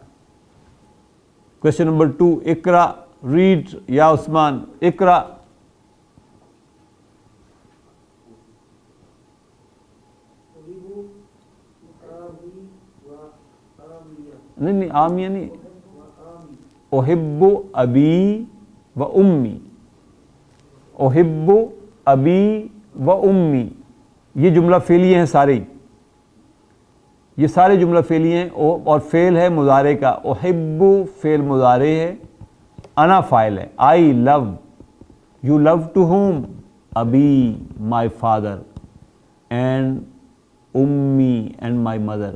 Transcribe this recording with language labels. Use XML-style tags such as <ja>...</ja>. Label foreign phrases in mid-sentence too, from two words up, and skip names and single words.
<en>question number 2، اقرا، ریڈ یا عثمان.</en> <ar>اقرا.</ar> <ur>نہیں آمیہ نہیں،</ur> <ar>احب ابی و امی، احب ابی و امی،</ar> <ur>یہ جملہ فعلی ہیں سارے، یہ سارے جملہ فعلی ہیں اور فعل ہے مضارع کا. احب فعل مضارع ہے، انا فاعل ہے.</ur> <en>I love, you love to whom? ابی my father, and امی and my mother.</en>